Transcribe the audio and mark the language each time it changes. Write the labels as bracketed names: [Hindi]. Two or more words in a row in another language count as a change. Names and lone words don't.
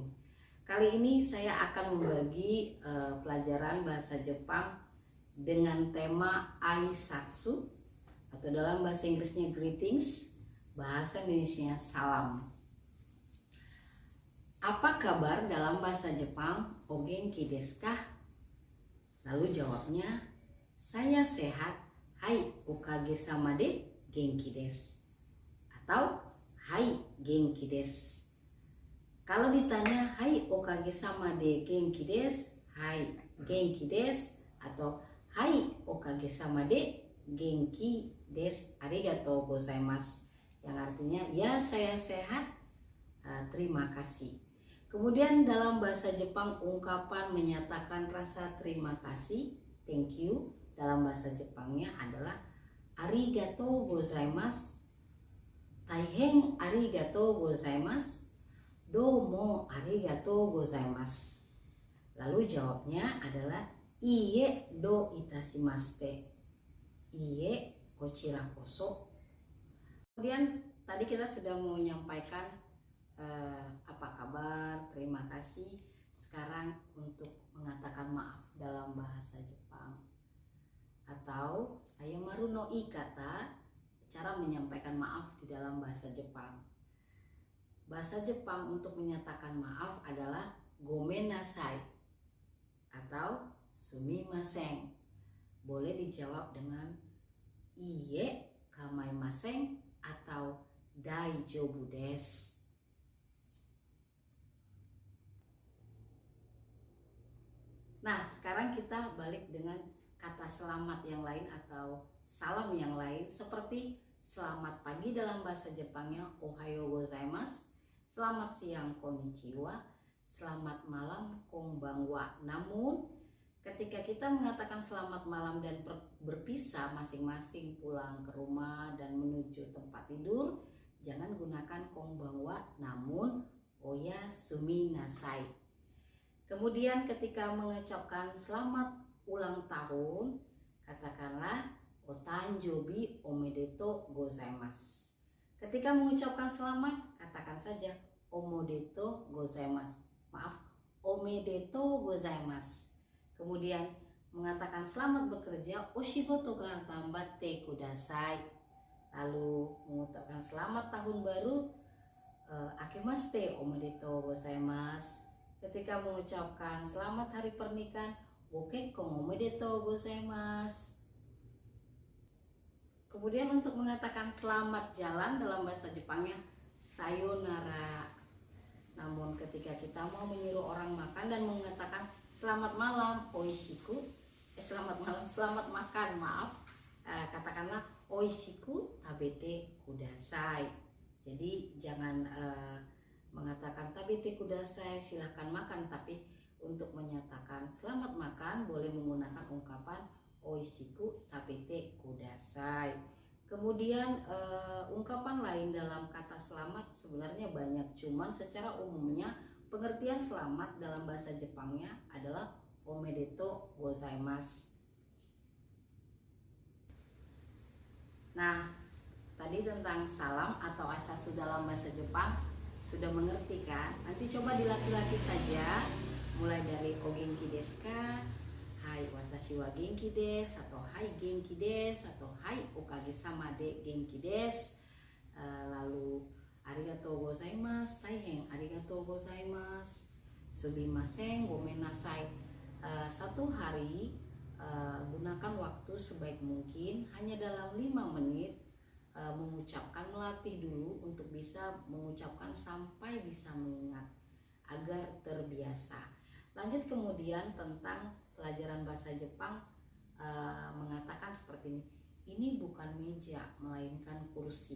[Indonesian] Kali ini saya akan membagi pelajaran bahasa Jepang dengan tema aisatsu atau dalam bahasa Inggrisnya greetings, bahasa Indonesia salam. Apa kabar dalam bahasa Jepang? [Japanese] お元気ですか? [Indonesian] Lalu jawabnya, saya sehat. [Japanese] はい、おかげさまで元気です. Atau はい、元気です. [Indonesian] Kalau ditanya [Japanese] はい、おかげさまで元気です、はい、元気です, hai, genki desu, atau はい、おかげさまで元気です、ありがとうございます. [Indonesian] Yang artinya, ya saya sehat, terima kasih. Kemudian dalam bahasa Jepang ungkapan menyatakan rasa terima kasih, [English] thank you, [Indonesian] dalam bahasa Jepangnya adalah [Japanese] ありがとうございます、大変ありがとうございます、どうもありがとうございます. [Indonesian] Lalu jawabnya adalah [Japanese] いいえどういたしまして、いいえこちらこそ. [Indonesian] Kemudian tadi kita sudah menyampaikan apa kabar, terima kasih. Sekarang untuk mengatakan maaf dalam bahasa Jepang atau [Japanese] 謝るの言い方, [Indonesian] cara menyampaikan maaf di dalam bahasa Jepang. Bahasa Jepang untuk menyatakan maaf adalah gomennasai atau sumimasen. Boleh dijawab dengan [Japanese] いいえ構いません [Indonesian] atau [Japanese] 大丈夫です. [Indonesian] Nah, sekarang kita balik dengan kata selamat yang lain atau salam yang lain, seperti selamat pagi dalam bahasa Jepangnya [Japanese] おはようございます, [Indonesian] selamat siang konnichiwa, selamat malam konbanwa. Namun ketika kita mengatakan selamat malam dan berpisah masing-masing pulang ke rumah dan menuju tempat tidur, jangan gunakan konbanwa, namun [Japanese] おやすみなさい. [Indonesian] Kemudian ketika mengucapkan selamat ulang tahun, katakanlah [Japanese] お誕生日おめでとうございます. [Indonesian] Ketika mengucapkan selamat, katakan saja [Japanese] おめでとうございます. Maaf, おめでとうございます. [Indonesian] Kemudian mengatakan selamat bekerja, [Japanese] お仕事が頑張ってください. [Indonesian] Lalu mengucapkan selamat tahun baru, [Japanese] 明けましておめでとうございます. [Indonesian] Ketika mengucapkan selamat hari pernikahan, [Japanese] ご結婚おめでとうございます. [Indonesian] Kemudian untuk mengatakan selamat jalan dalam bahasa Jepangnya sayonara. Namun ketika kita mau menyuruh orang makan dan mengatakan selamat malam oishiku, selamat makan, maaf, katakanlah [Japanese] おいしく食べてください. [Indonesian] Jadi jangan mengatakan [Japanese] 食べてください, [Indonesian] silahkan makan, tapi untuk menyatakan selamat makan boleh menggunakan ungkapan [Japanese] おいしく食べてください. [Indonesian] Kemudian ungkapan lain dalam kata selamat sebenarnya banyak, cuman secara umumnya pengertian selamat dalam bahasa Jepangnya adalah [Japanese] おめでとうございます. [Indonesian] Nah, tadi tentang salam atau aisatsu dalam bahasa Jepang sudah mengerti kan? Nanti coba dilatih-latih saja, mulai dari [Japanese] お元気ですか、はい私は元気です, atau はい元気です, atau はいおかげさまで元気です. Lalu ありがとうございます、大変ありがとうございます、すみません, gomennasai. [Indonesian] Satu hari gunakan waktu sebaik mungkin, hanya dalam 5 menit mengucapkan, melatih dulu untuk bisa mengucapkan sampai bisa mengingat agar terbiasa. Lanjut kemudian tentang pelajaran bahasa Jepang, mengatakan seperti ini bukan meja melainkan kursi.